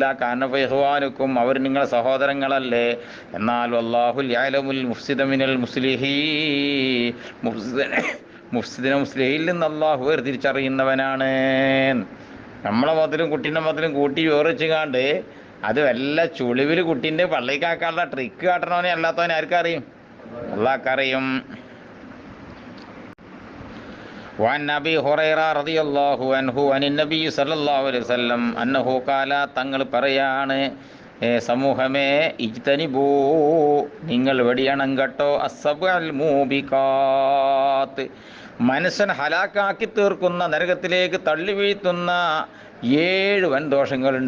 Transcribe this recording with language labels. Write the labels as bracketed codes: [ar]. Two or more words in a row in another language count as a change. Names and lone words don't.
[ml] കാരണം ഇഖ്വാനുക്കും, അവർ നിങ്ങളുടെ സഹോദരങ്ങളല്ലേ. എന്നാൽ [ar] والله يعلم المفسد من المصلحين, [ml] മുഫ്സിദിനെ മുസ്ലിഹിൽ നിന്ന് അല്ലാഹു വേർതിരിച്ചറിയുന്നവനാണ്. നമ്മളെ മുതലും കുട്ടീൻ്റെ മുതലും കൂട്ടി ചോറിച്ചുകാണ്ട് അത് വല്ല ചുളിവിൽ കുട്ടീൻ്റെ പള്ളിക്കാക്കാനുള്ള ട്രിക്ക് കാട്ടണവനെ അല്ലാത്തവനെ ആർക്കറിയും? അല്ലാഹ്ക്കറിയും. [ar] وعن أبي هريرة رضي الله عنه عن النبي صلى الله عليه وسلم أنه قال, [ml] തങ്ങൾ പറയാണ്, സമൂഹമേ, ഇജ്തനിബൂ, നിങ്ങൾ വെടിയണം കേട്ടോ, [ar] السبع الموبقات, [ml] മനുഷ്യൻ ഹലാക്കാക്കി തീർക്കുന്ന, നരകത്തിലേക്ക് തള്ളി വീഴ്ത്തുന്ന 7 വൻദോഷങ്ങളുണ്ട്.